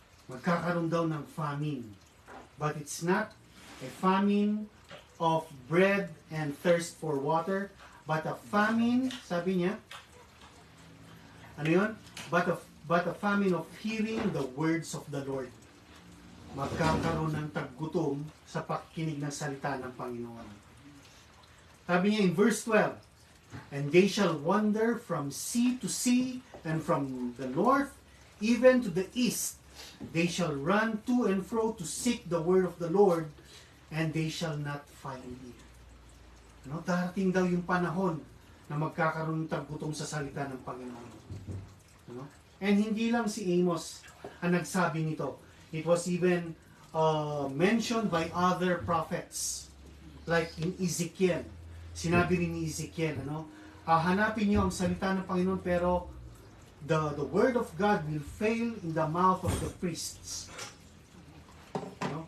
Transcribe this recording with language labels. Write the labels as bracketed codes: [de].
[tl] Magkakaroon daw ng [en] famine. But it's not a famine of bread and thirst for water, but a famine, [tl] sabi niya, ano yun? [en] But a famine of hearing the words of the Lord. [tl] Magkakaroon ng taggutom sa pakikinig ng salita ng Panginoon. Sabi niya [en] in verse 12, And they shall wander from sea to sea, and from the north even to the east. They shall run to and fro to seek the word of the Lord, and they shall not find it. [tl] No, darating daw yung panahon na magkakaroon ng taggutom sa salita ng Panginoon. No? And hindi lang si Amos ang nagsabi nito. [en] It was even mentioned by other prophets. Like in [tl] Ezekiel. Sinabi rin ni Ezekiel, ano? Hanapin niyo ang salita ng Panginoon, pero [en] the word of God will fail in the mouth of the priests. No?